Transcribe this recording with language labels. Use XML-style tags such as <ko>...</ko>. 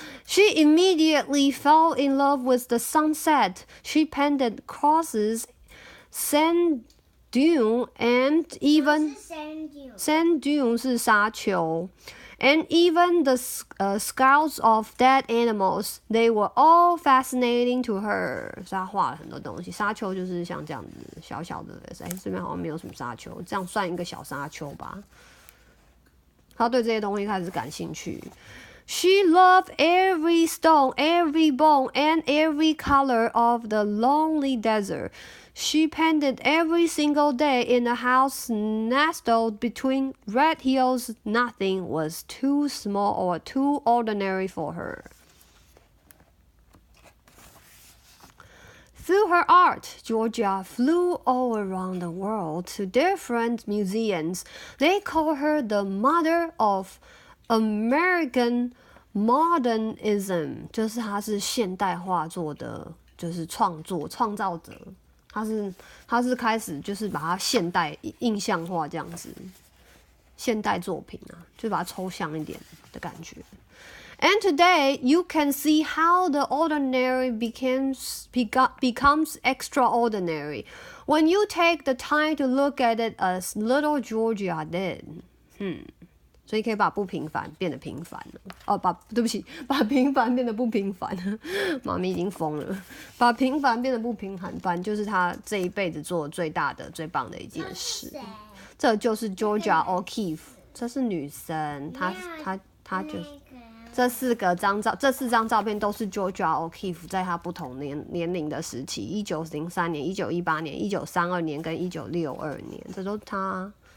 <en>She immediately fell in love with the sunset. She painted crosses, sand dune, and even sand dune</en> <zh>是沙丘。</zh> <en>And even the skulls of dead animals, they were all fascinating to her.</en> <zh>所以她画了很多东西，沙丘就是像这样子小小的，这边好像没有什么沙丘，这样算一个小沙丘吧。她对这些东西开始感兴趣。</zh> <en>She loved every stone, every bone, and every color of the lonely desert. She painted every single day in a house nestled between red hills. Nothing was too small or too ordinary for her. Through her art, Georgia flew all around the world to different museums. They call her the mother of American modernism.</en> <zh>就是她是现代画作的，就是创造者。他是开始就是把它现代印象化这样子，现代作品啊，就把它抽象一点的感觉。</zh> <en>And today you can see how the ordinary becomes extraordinary when you take the time to look at it as little Georgia did.</en> <zh>所以可以把不平凡变得平凡了。对不起，把平凡变得不平凡了。妈咪已经疯了，把平凡变得不平凡，就是她这一辈子做最大的、最棒的一件事。这就是 Georgia O'Keeffe， 这是女生，她就是这四张照片都是 Georgia O'Keeffe 在她不同年龄的时期，1903年、1918年、1932年跟1962年，这都是她。</zh>